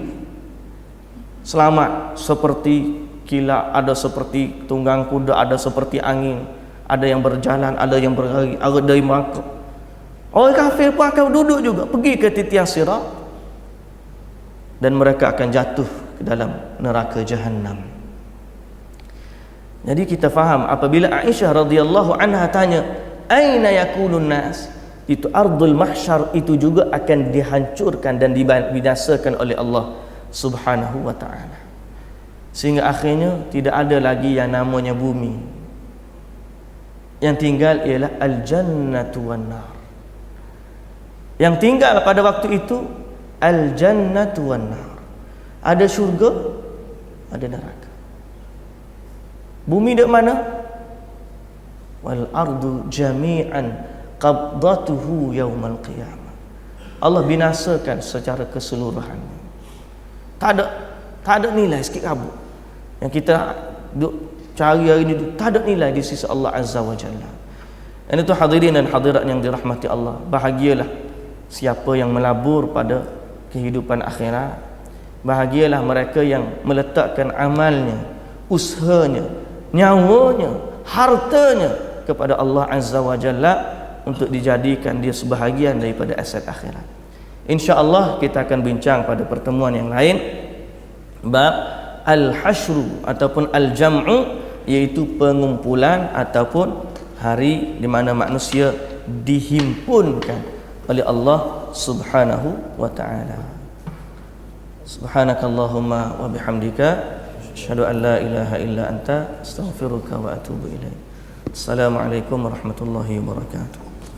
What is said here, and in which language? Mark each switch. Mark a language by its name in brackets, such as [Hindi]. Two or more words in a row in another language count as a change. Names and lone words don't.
[Malay] Selamat seperti kilat, ada seperti tunggang kuda, ada seperti angin, ada yang berjalan, ada yang berlari, ada yang merangkak. Orang kafir pun akan duduk juga, pergi ke titian sirat, dan mereka akan jatuh ke dalam neraka jahannam. Jadi kita faham apabila Aisyah radhiyallahu anha tanya [Arabic] أين يكون الناس, [Malay] itu [Arabic] أرض المحشر [Malay] itu juga akan dihancurkan dan dibinasakan oleh Allah [Arabic] سبحانه وتعالى, [Malay] sehingga akhirnya tidak ada lagi yang namanya bumi. Yang tinggal ialah [Arabic] الجنة والنار. [Malay] Yang tinggal pada waktu itu [Arabic] الجنة والنار. [Malay] Ada syurga, ada neraka. Bumi di mana? [Arabic] والأرض جميعا قبضته يوم القيامة. [Malay] Allah binasakan secara keseluruhan. Tak ada nilai sikit kabut yang kita duk cari hari ini, tak ada nilai di sisi Allah [Arabic] عز وجل. [Malay] Dan itu hadirin dan hadirat yang dirahmati Allah, bahagialah siapa yang melabur pada kehidupan akhirat. Bahagialah mereka yang meletakkan amalnya, usahanya, nyawanya, hartanya kepada Allah [Arabic] عز وجل [Malay] untuk dijadikan dia sebahagian daripada aset akhirat. InsyaAllah kita akan bincang pada pertemuan yang lain bab al-hashru ataupun al-jam'u, iaitu pengumpulan ataupun hari di mana manusia dihimpunkan oleh Allah [Arabic] سبحانه وتعالى. سبحانك اللهم وبحمدك أشهد أن لا إله إلا أنت أستغفرك وأتوب إليك. السلام عليكم ورحمة الله وبركاته.